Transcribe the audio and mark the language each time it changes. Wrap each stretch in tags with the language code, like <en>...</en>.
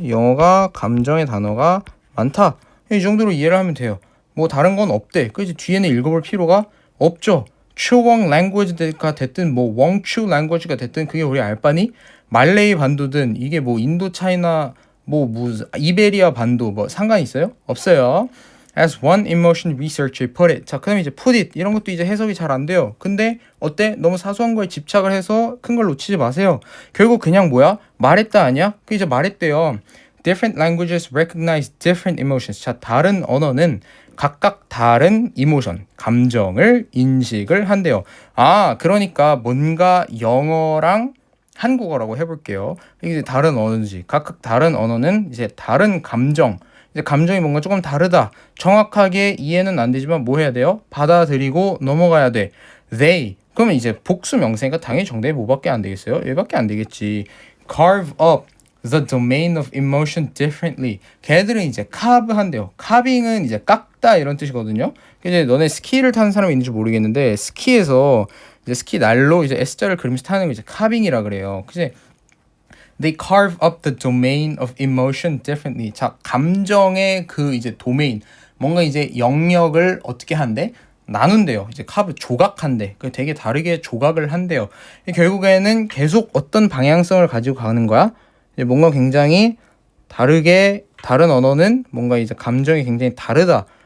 <ko>영어가 감정의 단어가 많다. 이 정도로 이해를 하면 돼요. 뭐 다른 건 없대. 그 이제 뒤에는 읽어볼 필요가 없죠. 추웡 랭귀지가 됐든 뭐 웡추 랭귀지가 됐든 그게 우리 알바니? 말레이 반도든 이게 뭐 인도 차이나 뭐 무슨 이베리아 반도 뭐 상관 있어요? 없어요.</ko> <en>As one emotion researcher put it.</en> <ko>자, 그다음에 이제</ko> <en>put it</en> <ko>이런 것도 이제 해석이 잘 안 돼요. 근데 어때? 너무 사소한 거에 집착을 해서 큰 걸 놓치지 마세요. 결국 그냥 뭐야? 말했다 아니야? 그 이제 말했대요.</ko> <en>Different languages recognize different emotions.</en> <ko>자, 다른 언어는 각각 다른 이모션, 감정을 인식을 한대요. 그러니까 뭔가 영어랑 한국어라고 해볼게요. 이게 다른 언어지. 각각 다른 언어는 이제 다른 감정, 이제 감정이 뭔가 조금 다르다. 정확하게 이해는 안 되지만 뭐 해야 돼요? 받아들이고 넘어가야 돼.</ko> <en>They.</en> <ko>그러면 이제 복수 명사니까 당연히 정답이 뭐밖에 안 되겠어요? 얘밖에 안 되겠지.</ko> <en>Carve up the domain of emotion differently.</en> <ko>걔들은 이제 carve 한대요. carving은 이제 깎다 이런 뜻이거든요. 이제 너네 스키를 타는 사람이 있는지 모르겠는데 스키에서 이제 스키 날로 이제 S자를 그리면서 타는 거 이제 carving이라 그래요. 그지?</ko> <en>They carve up the domain of emotion differently.</en> <ko>자, 감정의 그 이제 도메인, 뭔가 이제 영역을 어떻게 한대? 나눈대요. 이제 카브 조각한대. 그 되게 다르게 조각을 한대요. 결국에는 계속 어떤 방향성을 가지고 가는 거야? 이제 뭔가 굉장히 다르게 다른 언어는 뭔가 이제 감정이 굉장히 다르다.</ko>